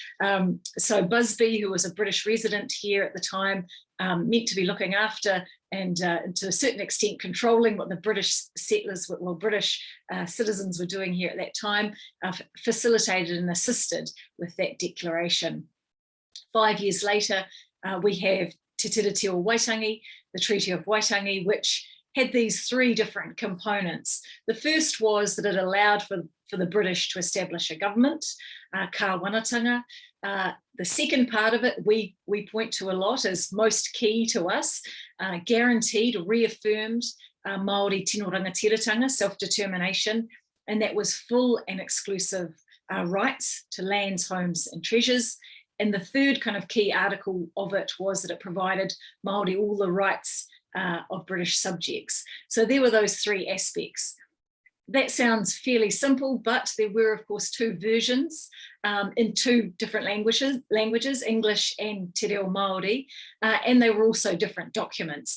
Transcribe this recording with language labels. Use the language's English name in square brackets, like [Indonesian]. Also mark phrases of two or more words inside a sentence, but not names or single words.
[English] So Busby, who was a British resident here at the time, meant to be looking after and to a certain extent controlling what the British settlers, well, British citizens were doing here at that time, facilitated and assisted with that declaration. 5 years later, we have Te Tiriti o Waitangi, the Treaty of Waitangi, which had these three different components. The first was that it allowed for the British to establish a government, [Māori] ka wanatanga. [English] The second part of it, we point to a lot as most key to us, guaranteed or reaffirmed Maori [Māori] tino rangatiratanga, [English] self-determination, and that was full and exclusive rights to lands, homes and treasures. And the third kind of key article of it was that it provided Maori all the rights of British subjects. So there were those three aspects. That sounds fairly simple, but there were, of course, two versions in two different languages, English and Te Reo Maori, and they were also different documents.